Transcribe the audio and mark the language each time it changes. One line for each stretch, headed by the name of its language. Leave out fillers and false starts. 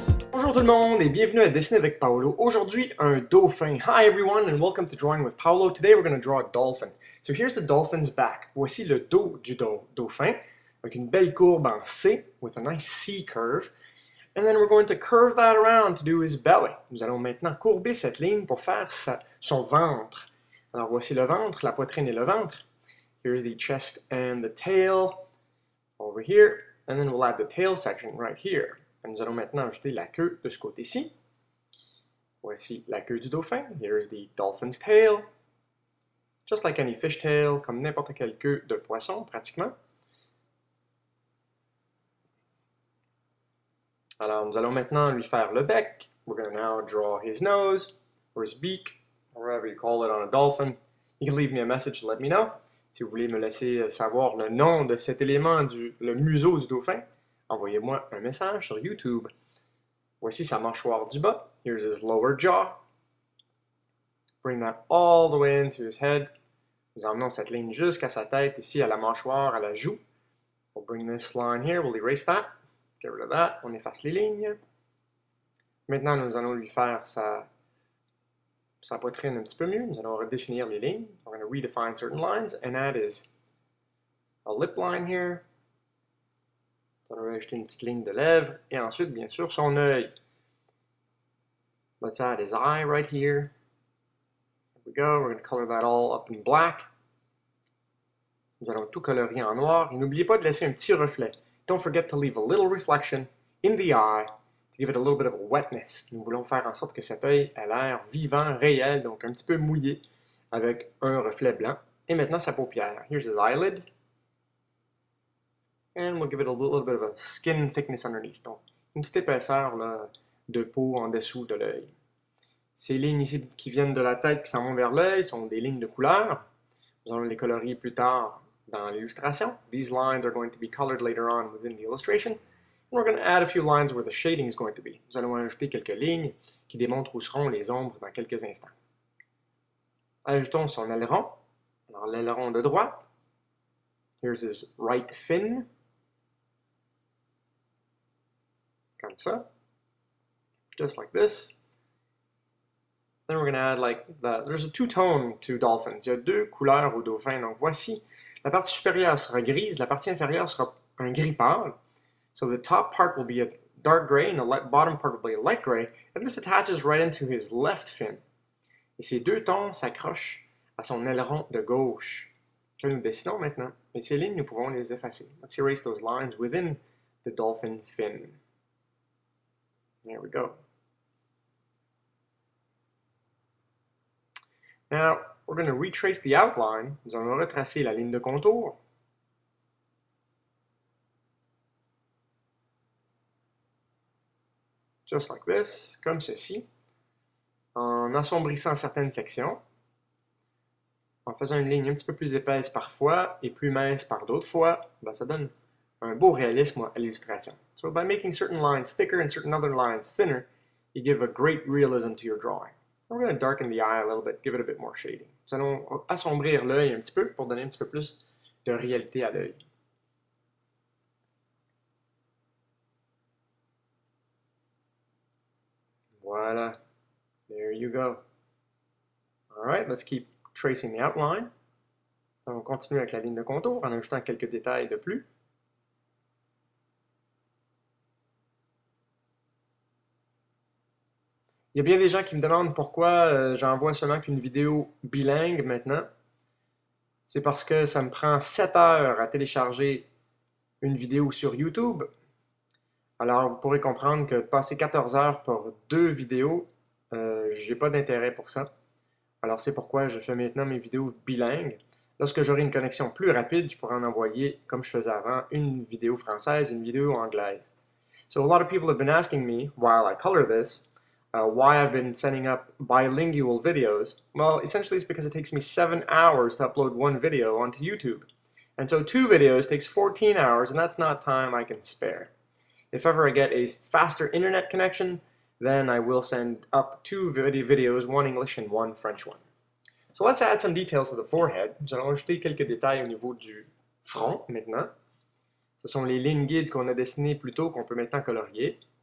French: Bonjour tout le monde et bienvenue à Dessiner avec Paolo. Aujourd'hui, un dauphin.
English: Hi everyone and welcome to Drawing with Paolo. Today we're going to draw a dolphin. So here's the dolphin's back.
French: Voici le dos du dauphin avec une belle courbe en C
English: with a nice C curve. And then we're going to curve that around to do his belly.
French: Nous allons maintenant courber cette ligne pour faire son ventre. Alors voici le ventre, la poitrine et le ventre.
English: Here's the chest and the tail over here. And then we'll add the tail section right here.
French: Et nous allons maintenant ajouter la queue de ce côté-ci. Voici la queue du dauphin.
English: Here's the dolphin's tail. Just like any fish tail,
French: comme n'importe quelle queue de poisson, pratiquement. Alors, nous allons maintenant lui faire le bec.
English: We're going to now draw his nose, or his beak, or whatever you call it on a dolphin. You can leave me a message to let me know.
French: Si vous voulez me laisser savoir le nom de cet élément, le museau du dauphin, envoyez-moi un message sur YouTube. Voici sa mâchoire du bas.
English: Here's his lower jaw. Bring that all the way into his head.
French: Nous emmenons cette ligne jusqu'à sa tête, ici à la mâchoire, à la joue.
English: We'll bring this line here, we'll erase that. Get rid of that.
French: On efface les lignes. Maintenant, nous allons lui faire sa poitrine un petit peu mieux. Nous allons redéfinir les lignes.
English: We're going to redefine certain lines, and that is a lip line here.
French: On va rajouter une petite ligne de lèvres, et ensuite, bien sûr, son œil.
English: Let's add his eye right here. There we go, we're going to color that all up in black.
French: Nous allons tout colorier en noir, et n'oubliez pas de laisser un petit reflet.
English: Don't forget to leave a little reflection in the eye, to give it a little bit of a wetness.
French: Nous voulons faire en sorte que cet œil ait l'air vivant, réel, donc un petit peu mouillé, avec un reflet blanc. Et maintenant, sa paupière.
English: Here's his eyelid. And we'll give it a little bit of a skin thickness underneath.
French: Donc, une petite épaisseur là, de peau en dessous de l'œil. Ces lignes ici qui viennent de la tête qui s'en vont vers l'œil sont des lignes de couleur. Nous allons les colorier plus tard dans l'illustration.
English: These lines are going to be colored later on within the illustration. And we're going to add a few lines where the shading is going to be.
French: Nous allons ajouter quelques lignes qui démontrent où seront les ombres dans quelques instants. Ajoutons son aileron. Alors, l'aileron de droite.
English: Here's his right fin.
French: Comme ça,
English: just like this. Then we're going to add there's a two-tone to dolphins.
French: Il y a deux couleurs au dauphin. Donc voici, la partie supérieure sera grise, la partie inférieure sera un gris pâle.
English: So the top part will be a dark gray and the bottom part will be a light gray. And this attaches right into his left fin.
French: Et ces deux tons s'accrochent à son aileron de gauche, que nous dessinons maintenant. Et ces lignes, nous pouvons les effacer.
English: Let's erase those lines within the dolphin fin. There we go. Now, we're going to retrace the outline.
French: Nous allons retracer la ligne de contour.
English: Just like this,
French: comme ceci. En assombrissant certaines sections. En faisant une ligne un petit peu plus épaisse parfois et plus mince par d'autres fois, ben, ça donne un beau réalisme à l'illustration.
English: So by making certain lines thicker and certain other lines thinner, you give a great realism to your drawing. We're going to darken the eye a little bit, give it a bit more shading.
French: Nous allons assombrir l'œil un petit peu pour donner un petit peu plus de réalité à l'œil.
English: Voilà. There you go. All right, let's keep tracing the outline.
French: On continue avec la ligne de contour en ajoutant quelques détails de plus. Il y a bien des gens qui me demandent pourquoi j'envoie seulement qu'une vidéo bilingue maintenant. C'est parce que ça me prend 7 heures à télécharger une vidéo sur YouTube. Alors, vous pourrez comprendre que passer 14 heures pour 2 vidéos, j'ai pas d'intérêt pour ça. Alors, c'est pourquoi je fais maintenant mes vidéos bilingues. Lorsque j'aurai une connexion plus rapide, je pourrai en envoyer, comme je faisais avant, une vidéo française, une vidéo anglaise.
English: So a lot of people have been asking me, while I color this, why I've been sending up bilingual videos. Well, essentially it's because it takes me 7 hours to upload one video onto YouTube. And so 2 videos takes 14 hours, and that's not time I can spare. If ever I get a faster internet connection, then I will send up 2 videos, one English and one French one. So let's add some details to the forehead.
French: Nous allons ajouter quelques détails au niveau du front maintenant. Ce sont les lignes guides qu'on a dessinées plus tôt qu'on peut maintenant colorier.